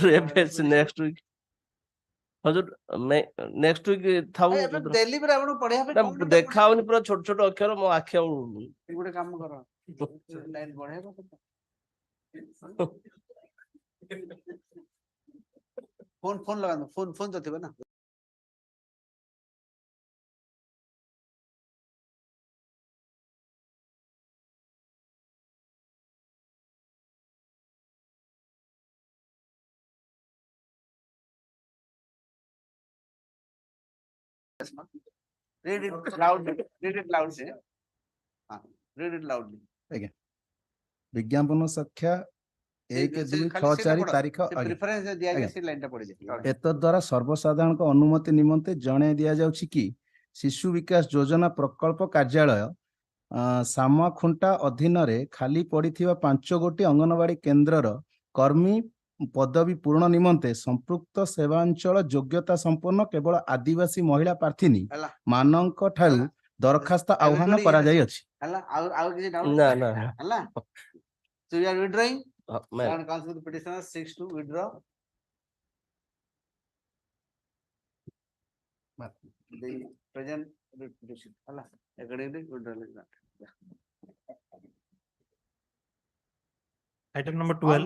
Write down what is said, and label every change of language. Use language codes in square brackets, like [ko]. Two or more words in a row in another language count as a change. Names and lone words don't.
[or] ଏବେ [en] next week [or] ହଜୁର [en] next week [or] ଥାଉ ଡେଲି ପୁରା ଆପଣ ପଢିବା ପାଇଁ କଣ ଦେଖା ହଉନି ପୁରା ଛୋଟ ଛୋଟ ଅକ୍ଷର ମୋ ଆଖି ଆଉ ଗୋଟେ କାମ କର ଲାଇନ ବଢେଇବ ଫୋନ ଲଗାନ୍ତୁ ଫୋନ ତ ଥିବ ନା [en] read it loudly read it loudly read it loudly [or] ଆଜ୍ଞା ବିଜ୍ଞାପନ ସଂଖ୍ୟା 1/2/6/4 ତାରିଖ ପ୍ରିଫରେନ୍ସ ଦିଆଯାଏ ସେ ଲାଇନଟା ପଢି ଦିଅ ଏତଦ୍ୱାରା ସର୍ବସାଧାରଣଙ୍କ ଅନୁମତି ନିମନ୍ତେ ଜଣାଇ ଦିଆଯାଉଛି କି ଶିଶୁ ବିକାଶ ଯୋଜନା ପ୍ରକଳ୍ପ କାର୍ଯ୍ୟାଳୟ ସାମଖୁଣ୍ଟା ଅଧୀନରେ ଖାଲି ପଡିଥିବା 5 ଗୋଟି ଅଙ୍ଗନବାଡି କେନ୍ଦ୍ରର କର୍ମୀ ପଦବୀ ପୂରଣ ନିମନ୍ତେ ସମ୍ପୃକ୍ତ ସେବାଞ୍ଚଳ ଯୋଗ୍ୟତା ସମ୍ପନ୍ନ କେବଳ ଆଦିବାସୀ ମହିଳା ପ୍ରାର୍ଥିନୀ ମାନଙ୍କ ଠାରୁ ଦରଖାସ୍ତ ଆହ୍ୱାନ କରାଯାଇଅଛି ହେଲା ଆଉ କିଛି ଡାଉଟ ନା ନା [en] ହେଲା so you are withdrawing and council the petitioner seeks to withdraw the present petition ହେଲା accordingly withdrawal is not item number 12